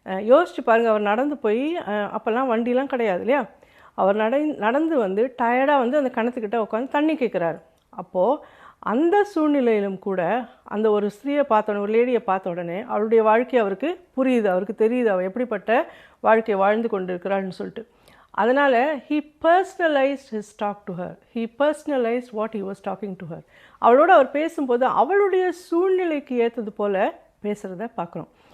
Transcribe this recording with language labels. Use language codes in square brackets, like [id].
[ta] யோசிச்சு பாருங்கள், அவர் நடந்து போய், அப்போல்லாம் வண்டிலாம் கிடையாது இல்லையா, அவர் நடந்து வந்து டயர்டாக வந்து அந்த கிணத்துக்கிட்ட உட்காந்து தண்ணி கேட்குறாரு. அப்போது அந்த சூழ்நிலையிலும் கூட அந்த ஒரு ஸ்திரீயை பார்த்த உடனே, ஒரு லேடியை பார்த்த உடனே அவளுடைய வாழ்க்கை அவருக்கு புரியுது, அவருக்கு தெரியுது அவள் எப்படிப்பட்ட வாழ்க்கையை வாழ்ந்து கொண்டு இருக்கிறாள்னு சொல்லிட்டு. [en] அதனால் he personalized his talk to her. He personalized what he was talking to her. [ta] அவளோடு அவர் பேசும்போது அவளுடைய சூழ்நிலைக்கு ஏற்றது போல் பேசுகிறத பார்க்குறோம்.